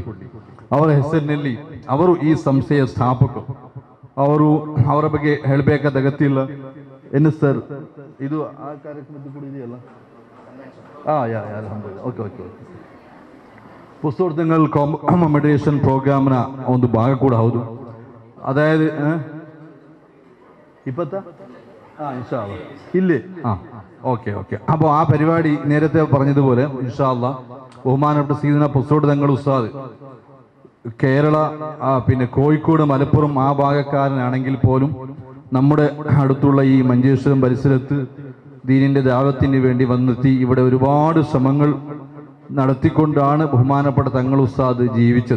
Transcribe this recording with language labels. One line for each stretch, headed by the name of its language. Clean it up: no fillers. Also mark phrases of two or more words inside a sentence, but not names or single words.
Kannada: ಅವರ ಹೆಸರಿನಲ್ಲಿ ಅವರು ಈ ಸಂಸ್ಥೆಯ ಸ್ಥಾಪಕರು. ಅವರ ಬಗ್ಗೆ ಹೇಳಬೇಕಾದ ಅಗತ್ಯ ಇಲ್ಲ. ಏನು ಸರ್, ಇದು ಆ ಕಾರ್ಯಕ್ರಮದ್ದು ಕೂಡ ಇದೆಯಲ್ಲ?
Arabic: الحمد لله. ಓಕೆ.
Kannada: ಪಸೋಟು ತಂಗಳು ಕಾಂಬಿನೇಷನ್ ಪ್ರೋಗ್ರಾಮ್ನ ಒಂದು ಭಾಗ ಕೂಡ ಹೌದು.
Malayalam: അതായത് 20
Arabic: إن شاء الله
Malayalam: ഇല്ലേ? ഓക്കെ. അപ്പോൾ ആ പരിപാടി നേരത്തെ പറഞ്ഞതുപോലെ
Arabic: إن شاء الله
Malayalam: ബഹുമാനപ്പെട്ട സീദന പൊസോട് തങ്ങൾ ഉസ്താദ് കേരള, പിന്നെ കോഴിക്കോട്, മലപ്പുറം ആ ഭാഗക്കാരനാണെങ്കിൽ പോലും നമ്മുടെ അടുത്തുള്ള ഈ മഞ്ചേശ്വരം പരിസരത്ത് ദീനിന്റെ ദാവത്തിന് വേണ്ടി വന്നെത്തി ഇവിടെ ഒരുപാട് ശ്രമങ്ങൾ നടത്തിക്കൊണ്ടാണ് ബഹുമാനപ്പെട്ട തങ്ങൾ ഉസ്താദ് ജീവിച്ചത്.